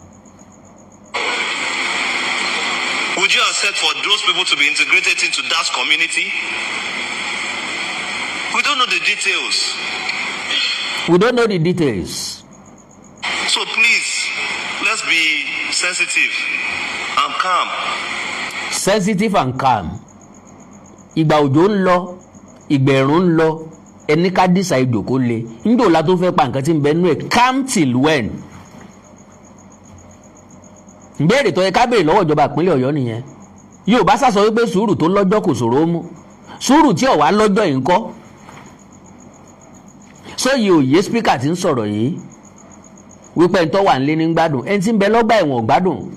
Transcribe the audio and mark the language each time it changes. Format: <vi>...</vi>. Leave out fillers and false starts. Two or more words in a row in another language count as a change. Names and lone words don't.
<en>Would you accept for those people to be integrated into that community? We don't know the details. We don't know the details. So please, let's be sensitive and calm. Sensitive and calm.</en> <yo>Ìgbà òjò ń lọ, ìgbà ẹ̀rùn ń lọ, ẹni ká dísà ìdòkó le. Níjọ́ la tó fẹ́ pa nǹkan tí ń bẹ nú ẹ̀</yo> <en>calm till when?</en> <yo>Ìbéèrè tó yẹ ká béèrè lọ́wọ́ ìjọba ìpínlẹ̀ Ọ̀yọ́ nìyẹn. Yorùbá sá sọ wípé sùúrù tó lọ́jọ́ kò ṣòro mú. Sùúrù tí ó wà lọ́jọ́ yìí ńkọ́. Sóyè òye spíkà tí ń sọ̀rọ̀ yìí wípé ẹni tó wà nílé ní gbádùn ẹni tí ń bẹ lọ́gbà ẹ̀wọ̀n ò gbádùn.</yo>